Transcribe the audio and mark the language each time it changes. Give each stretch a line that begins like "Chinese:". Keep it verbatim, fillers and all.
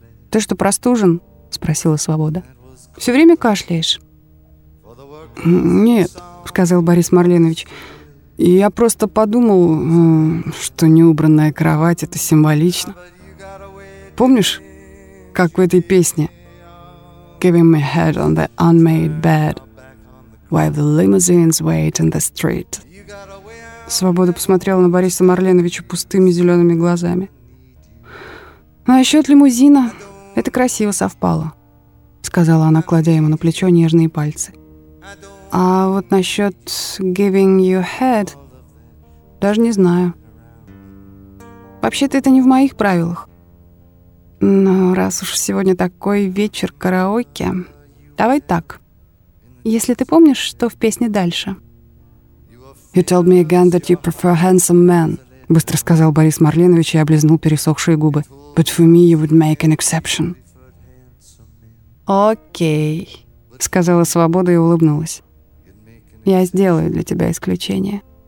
Russian: «Ты что, простужен?» — спросила Свобода. «Все время кашляешь?» «Нет», — сказал Борис Марленович. «Я просто подумал, что неубранная кровать — это символично. Помнишь, как в этой песне?
English: Giving my head on the unmade bed, while the limousines wait in the street».
Russian: Свобода посмотрела на Бориса Марленовича пустыми зелеными глазами. «Насчет лимузина это красиво совпало», — сказала она, кладя ему на плечо нежные пальцы. «А вот насчет
English: giving you head
Russian: даже не знаю. Вообще-то это не в моих правилах. Но раз уж сегодня такой вечер караоке, давай так. Если ты помнишь, что в песне дальше».
English: «You told me again that you prefer handsome men», — быстро сказал Борис Марленович и облизнул пересохшие губы. «But for me you would make an exception».
Russian: «Окей», — сказала Свобода и улыбнулась. «Я сделаю для тебя исключение».